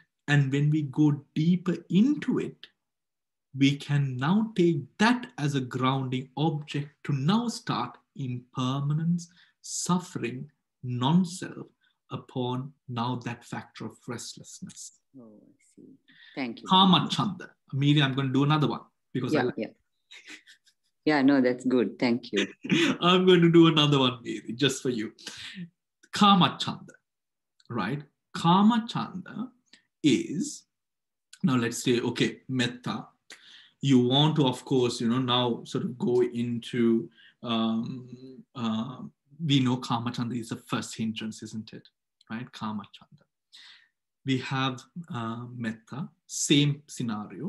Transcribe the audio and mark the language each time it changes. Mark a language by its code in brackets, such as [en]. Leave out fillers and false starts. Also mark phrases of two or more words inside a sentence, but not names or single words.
[en] And when we go deeper into it, we can now take that as a grounding object to now start impermanence, suffering, non-self upon now that factor of restlessness. Oh, I see. Thank you. Kama Chanda. Amelia, I'm going to do another one because I like yeah. Yeah, no, that's good. Thank you. I'm going to do another one, Mary, just for you. Kama Chanda, right? Kama Chanda is, now let's say, okay, metta. You want to, of course, now sort of go into, we know Kama Chanda is the first hindrance, isn't it? Right? Kama Chanda. We have metta, same scenario.